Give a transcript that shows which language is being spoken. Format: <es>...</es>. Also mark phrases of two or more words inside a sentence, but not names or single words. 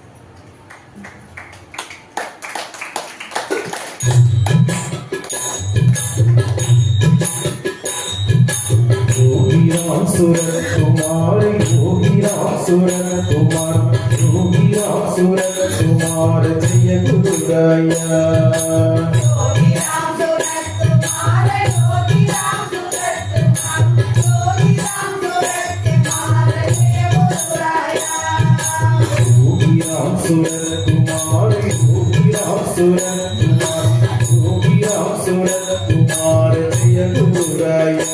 <ta>யோகி ராம் சுரத்குமார், யோகி ராம் சுரத்குமார், யோகி ராம் சுரத்குமார், ஜெய குருதயா.</ta> <sa>सुरत्कुमार योगी राम सुरत्कुमार, योगी राम सुरत्कुमार, जय गुरुराया.</sa>